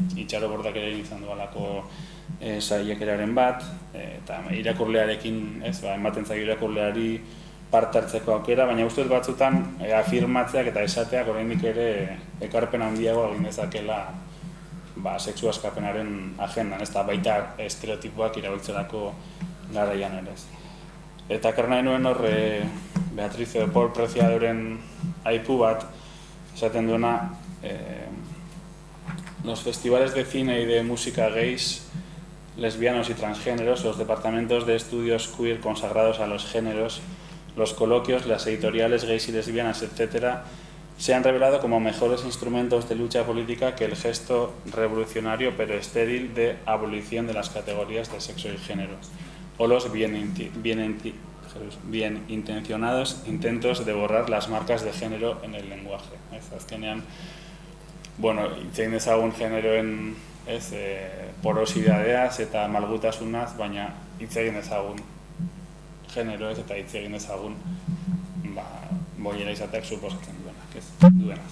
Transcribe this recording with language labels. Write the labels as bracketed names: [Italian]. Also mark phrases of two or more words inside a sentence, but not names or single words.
[Basque] Itxaro Bordak ere izan dualako saiakeraren bat, eta irakurlearekin, ez, ematen zaio irakurleari parte hartzeko aukera, baina uste dut batzutan afirmatzeak eta esateak oraindik ere ekarpen handiago egin dezakela sexu askapenaren agendan, ez da baita estereotipoak irabiltzerako garaian ere. Eta ekarri nahi nuen hor Beatriz edo Paul Preciadoren aipu bat esaten duena [Spanish] los festivales de cine y de música gays, lesbianos y transgéneros, los departamentos de estudios queer consagrados a los géneros, los coloquios, las editoriales gays y lesbianas, etc., se han revelado como mejores instrumentos de lucha política que el gesto revolucionario pero estéril de abolición de las categorías de sexo y género, o los bien intencionados intentos de borrar las marcas de género en el lenguaje. [Basque] Azkenean, hitz egin dezagun generoen porosidadeaz eta malgutasunaz, baina hitz egin dezagun generoez eta hitz egin dezagun boiera izateak suposatzen duenaz.